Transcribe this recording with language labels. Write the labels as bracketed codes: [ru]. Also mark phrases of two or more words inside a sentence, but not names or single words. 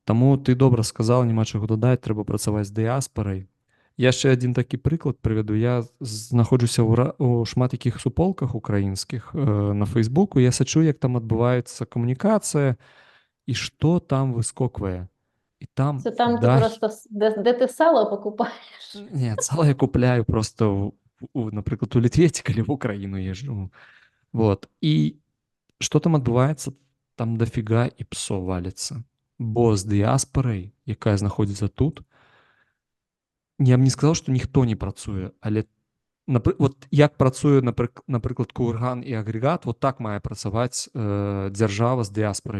[be] Таму ты добра сказаў, няма чаго дадаць, трэба працаваць з дыаспарай. Яшчэ адзін такі прыклад прывяду. Я знаходжуся ў шмат якіх суполках украінскіх на Фейсбуку. Я сачу, як там адбываецца камунікацыя і што там выскоквае. І там [uk] це там ти просто, де ти сало покупаєш? Ні, сало я купляю просто, наприклад, у Літві, калі в Україну їжджу. [be] Вот. І што там адбываецца? Там дофіга і псо валіцца. Бо з дыаспарай, якая знаходзіцца тут, я б не сказаў, што ніхто не працуе, але вот як працуе, напрыклад, курган і агрэгат, вот так мае працаваць дзяржава з дыаспарай.